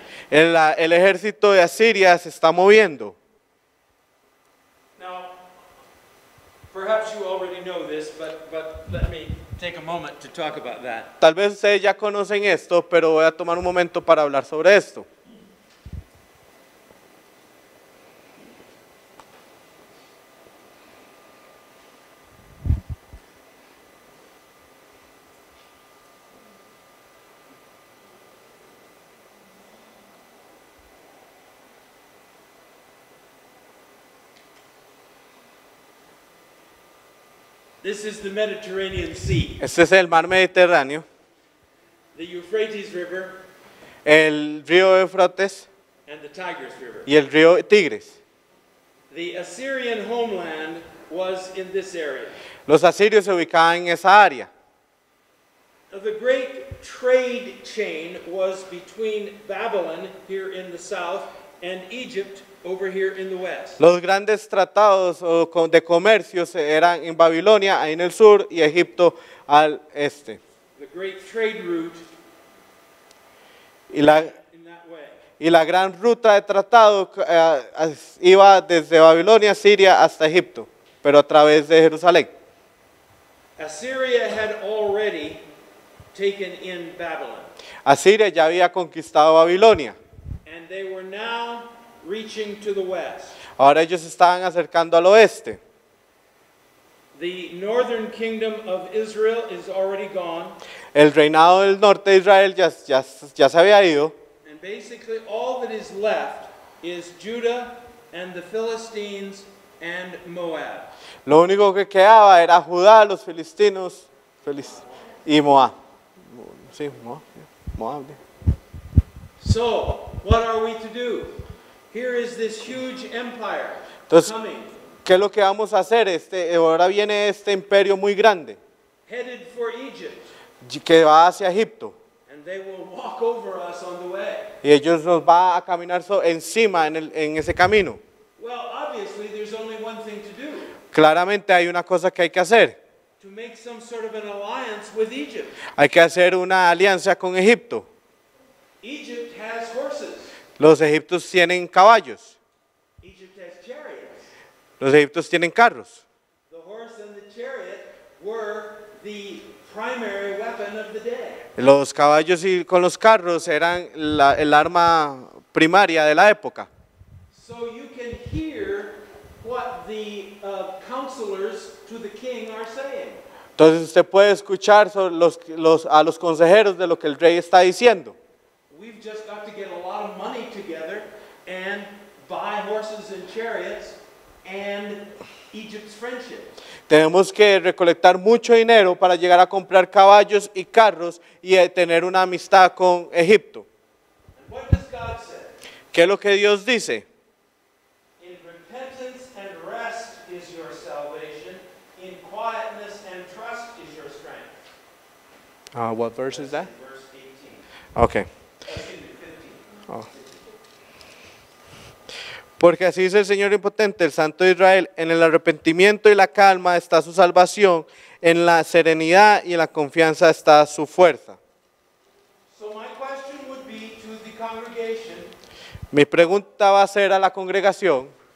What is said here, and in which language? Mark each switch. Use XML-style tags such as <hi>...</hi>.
<es>El ejército de Asiria se está moviendo.</es> <en>Perhaps you already know this, but let me take a moment to talk about that.</en> <es>Tal vez ustedes ya conocen esto, pero voy a tomar un momento para hablar sobre esto.</es> <en>This is the Mediterranean Sea.</en> <es>Este es el mar Mediterráneo,</es> <en>The Euphrates River</en> <es>el río Éufrates</es> <en>and the Tigris River.</en> <es>y el río Tigris.</es> <en>The Assyrian homeland was in this area.</en> <es>Los asirios se ubicaban en esa área.</es> <en>The great trade chain was between Babylon here in the south and Egypt over here in the west.</en> <es>Los grandes tratados de comercio eran en Babilonia, ahí en el sur, y Egipto al este.</es> <en>The great trade route</en> <es>Y la,</es> <en>in that way.</en> <es>y la gran ruta de tratado iba desde Babilonia, Siria, hasta Egipto, pero a través de Jerusalén.</es> <en>Assyria had already taken in Babylon.</en> <es>Asiria ya había conquistado Babilonia.</es> <en>And they were now reaching to the west.</en> <es>Ahora ellos se estaban acercando al oeste.</es> <en>The northern kingdom of Israel is already gone.</en> <es>El reinado del norte de Israel ya se había ido.</es> <en>And basically all that is left is Judah and the Philistines and Moab.</en> <es>Lo único que quedaba era Judá, los filistinos y Moab. Sí, Moab.</es> <en>So, what are we to do? Here is this huge empire</en> <es>Entonces,</es> <en>coming,</en> <es>¿qué es lo que vamos a hacer? Ahora viene este imperio muy grande</es> <en>headed for Egypt,</en> <es>que va hacia Egipto.</es> <en>and they will walk over us on the way.</en> <es>Y ellos nos va a caminar encima en ese camino.</es> <en>Well, obviously there's only one thing to do,</en> <es>Claramente hay una cosa que hay que hacer.</es> <en>to make some sort of an alliance with Egypt.</en> <es>Hay que hacer una alianza con Egipto.</es> <en>Egypt has horses.</en> <es>Los egipcios tienen caballos.</es> <en>Egypt has chariots.</en> <es>Los egipcios tienen carros.</es> <en>The horse and the chariot were the primary weapon of the day.</en> <es>Los caballos y con los carros eran el arma primaria de la época.</es> <en>So you can hear what the counselors to the king are saying.</en> <es>Entonces usted puede escuchar a los consejeros de lo que el rey está diciendo.</es> <en>We've just got to get a lot of money together and buy horses and chariots and Egypt's friendship.</en> <es>Tenemos que recolectar mucho dinero para llegar a comprar caballos y carros y tener una amistad con Egipto.</es> <en>And what does God say?</en> <es>¿Qué es lo que Dios dice?</es> <en>In repentance and rest is your salvation. In quietness and trust is your strength. What verse is that? Verse 18. Okay. Excuse me, 15.</en> <es>Porque así dice el Señor impotente, el Santo de Israel, en el arrepentimiento y la calma está su salvación, en la serenidad y en la confianza está su fuerza.</es> <en>So my question would be to the congregation,</en> <es>Mi pregunta va a ser a la congregación,</es>